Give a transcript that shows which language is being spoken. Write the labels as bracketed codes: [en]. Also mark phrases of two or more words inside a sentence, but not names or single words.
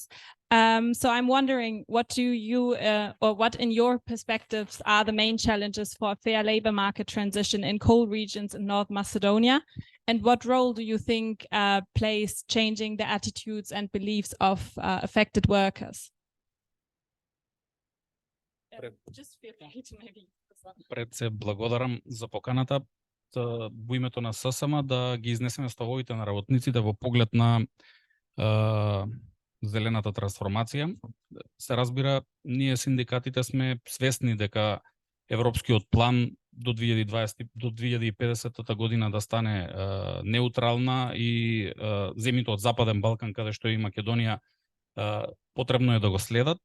[en] So I'm wondering, what do you, or what in your perspectives are the main challenges for a fair labor market transition in coal regions in North Macedonia? And what role do you think plays changing the attitudes and beliefs of affected workers? Just feel free to maybe. [mk] Пред се благодарам за поканата во името на ССМ да ги изнесеме ставовите на работниците во поглед на зелената трансформација. Се разбира, ние синдикатите сме свесни дека европскиот план до 2050 година да стане неутрална и земјите од Западен Балкан, каде што и Македонија, потребно е да го следат.